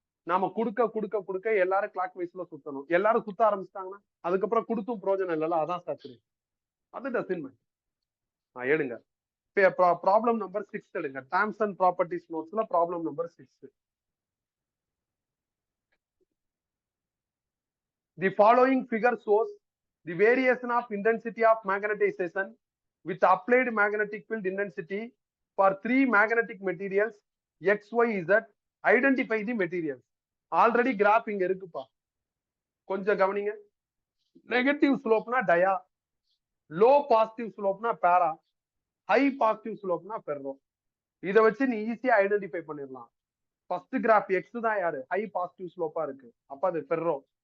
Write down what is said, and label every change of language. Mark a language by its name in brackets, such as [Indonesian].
[Tamil] நாம கொடுக்க எல்லாரும் கிளாக் வைஸ்ல சுத்தணும். எல்லாரும் சுத்த ஆரம்பிச்சிட்டாங்கன்னா அதுக்கப்புறம் கொடுத்தும் பிரோஜனம் இல்லைல்ல. அதான் சேச்சுரேஷன். அது டசின்மெண்ட். எடுங்க ப்ராப்ளம் நம்பர் 6 எடுங்க. Terms and properties நோட்ஸ்ல problem number 6. [English] The following figure shows the variation of intensity of magnetization with applied magnetic field intensity for 3 magnetic materials X, Y, Z. Identify the materials. [Tamil] Already graph இங்க இருக்குப்பா, கொஞ்சம் கவனிங்க. Negative ஸ்லோப்னா டயா, low positive ஸ்லோப்னா பேரா, high positive ஸ்லோப்னா ferro. இதை வச்சு நீ ஈஸியா identify பண்ணிடலாம். ஃபர்ஸ்ட் கிராஃப் எக்ஸ் தான் யாரு, ஹை பாசிட்டிவ் ஸ்லோப்பா இருக்கு, அப்ப அது ஃபெர்ரோ.